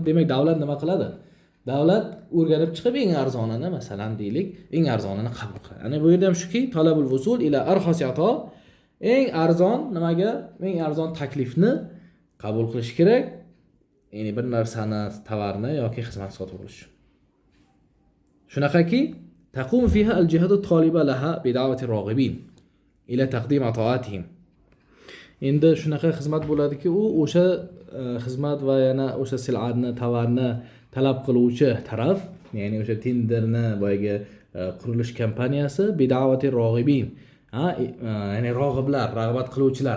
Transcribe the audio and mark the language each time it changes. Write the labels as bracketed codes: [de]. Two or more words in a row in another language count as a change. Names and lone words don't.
[uz] Demak, davlat nima qiladi? Davlat o'rganib chiqib eng arzonini, masalan deylik, eng arzonini qabul qiladi. Ya'ni bu yerda ham shuki, [ar] طلب الوصول إلى أرخص عطاء, [uz] eng arzon nimaga? Eng arzon taklifni qabul qilish kerak. Ya'ni bir narsani, tovarni yoki xizmat sotib olish. Shunaqaki, [ar] تقوم فيها الجهة الطالبة لها بدعوة الراغبين إلى تقديم عطاءاتهم. [uz] Endi shunaqa xizmat bo'ladiki, u o'sha xizmat va yana o'sha sil'atni, tovarni talab qiluvchi taraf, ya'ni o'sha tenderni boyagi qurilish kompaniyasi [ar] بدعوة الراغبين. [uz] Ya'ni rag'iblar, rag'bat qiluvchilar.